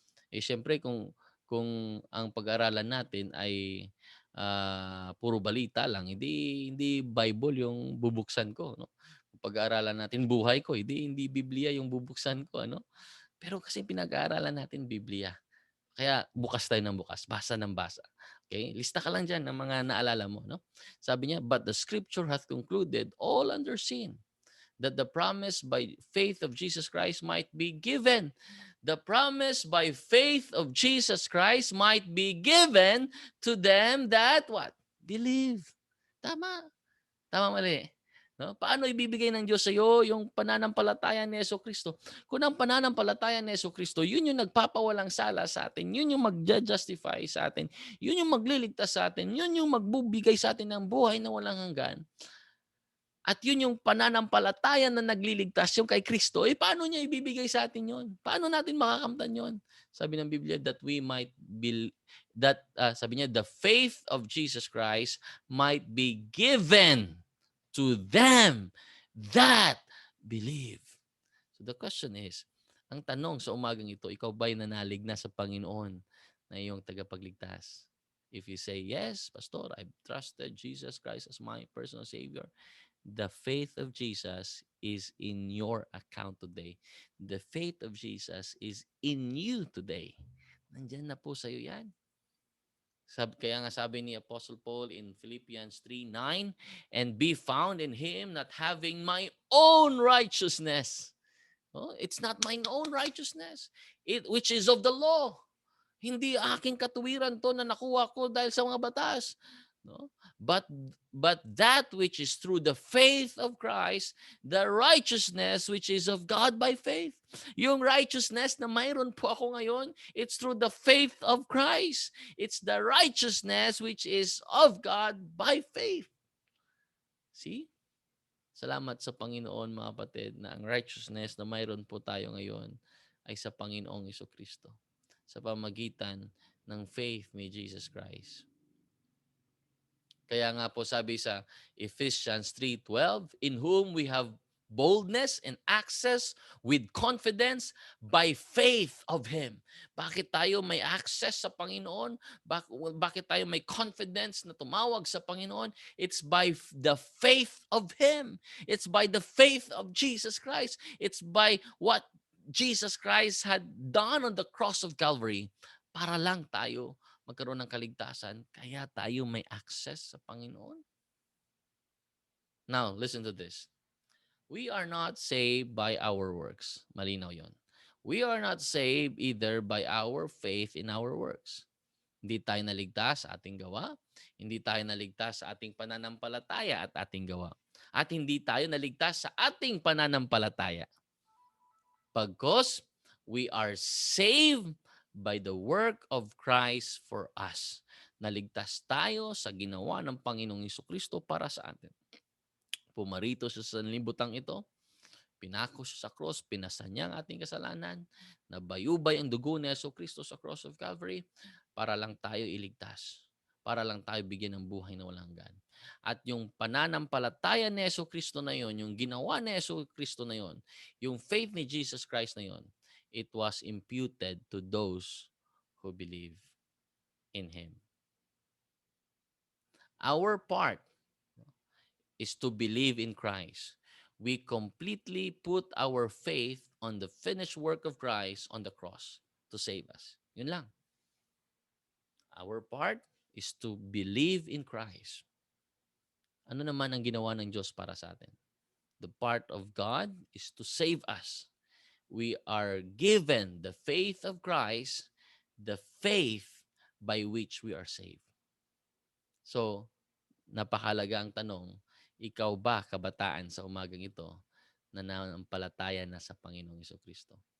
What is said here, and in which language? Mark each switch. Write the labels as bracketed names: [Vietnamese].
[Filipino] Siyempre, kung ang pag-aralan natin ay puro balita lang, hindi Bible yung bubuksan ko. No? Pag-aaralan natin buhay ko, hindi Biblia yung bubuksan ko, ano? Pero kasi pinag-aaralan natin Biblia. Kaya bukas tayo ng bukas, basa ng basa. Okay? Lista ka lang diyan ng mga naalala mo, no? Sabi niya, [English] "But the scripture hath concluded all under sin, that the promise by faith of Jesus Christ might be given." The promise by faith of Jesus Christ might be given to them that what? Believe. [Filipino] Tama. Tama, mali? No? Paano ibibigay ng Diyos sa iyo yung pananampalataya ni Jesucristo? Kung ang pananampalataya ni Jesucristo, yun yung nagpapawalang sala sa atin, yun yung magja-justify sa atin, yun yung magliligtas sa atin, yun yung magbubigay sa atin ng buhay na walang hanggan. At yun yung pananampalataya na nagliligtas, yung kay Kristo, paano niya ibibigay sa atin yun? Paano natin makakamtan yun? Sabi ng Biblia [English] that we might be, [Filipino] sabi niya, [English] the faith of Jesus Christ might be given to them that believe. So the question is, [Filipino] ang tanong sa umagang ito, ikaw ba'y nanalig na sa Panginoon na iyong tagapagligtas? [English] If you say, yes, Pastor, I've trusted Jesus Christ as my personal Savior, the faith of Jesus is in your account today. The faith of Jesus is in you today. [Filipino] Nandyan na po sa iyo yan. Kaya nga sabi ni [English] Apostle Paul in Philippians 3:9, and be found in Him, not having my own righteousness. Oh, it's not my own righteousness, which is of the law. [Filipino] Hindi aking katuwiran to na nakuha ko dahil sa mga batas. No? [English] But that which is through the faith of Christ, the righteousness which is of God by faith. Yung righteousness [Filipino] na mayroon po ako ngayon, [English] it's through the faith of Christ. It's the righteousness which is of God by faith. See? [Filipino] Salamat sa Panginoon, mga kapatid, na ang righteousness na mayroon po tayo ngayon ay sa Panginoong Jesucristo, sa pamagitan ng faith ni Jesus Christ. Kaya nga po sabi sa [English] Ephesians 3:12, in whom we have boldness and access with confidence by faith of Him. [Filipino] Bakit tayo may access sa Panginoon? Bakit tayo may confidence na tumawag sa Panginoon? [English] It's by the faith of Him. It's by the faith of Jesus Christ. It's by what Jesus Christ had done on the cross of Calvary [Filipino] para lang tayo magkaroon ng kaligtasan, kaya tayo may access sa Panginoon. [English] Now, listen to this. We are not saved by our works. [Filipino] Malinaw yon. [English] We are not saved either by our faith in our works. [Filipino] Hindi tayo naligtas sa ating gawa. Hindi tayo naligtas sa ating pananampalataya at ating gawa. At hindi tayo naligtas sa ating pananampalataya. Pagkos [English] we are saved by the work of Christ for us. [Filipino] Naligtas tayo sa ginawa ng Panginoong Jesucristo para sa atin. Pumarito siya sa limbutang ito, pinako siya sa cross, pinasan niya ang ating kasalanan, nabayubay ang dugo ni Jesucristo sa cross of Calvary para lang tayo iligtas, para lang tayo bigyan ng buhay na walang hanggan. At yung pananampalataya ni Jesucristo na yon, yung ginawa ni Jesucristo na yon, yung faith ni Jesus Christ na yon, [English] it was imputed to those who believe in Him. Our part is to believe in Christ. We completely put our faith on the finished work of Christ on the cross to save us. [Filipino] Yun lang. [English] Our part is to believe in Christ. [Filipino] Ano naman ang ginawa ng Diyos para sa atin? [English] The part of God is to save us. We are given the faith of Christ, the faith by which we are saved. [Filipino] So, napakalaga ang tanong, ikaw ba, kabataan, sa umagang ito, na nanampalataya na sa Panginoong Jesucristo?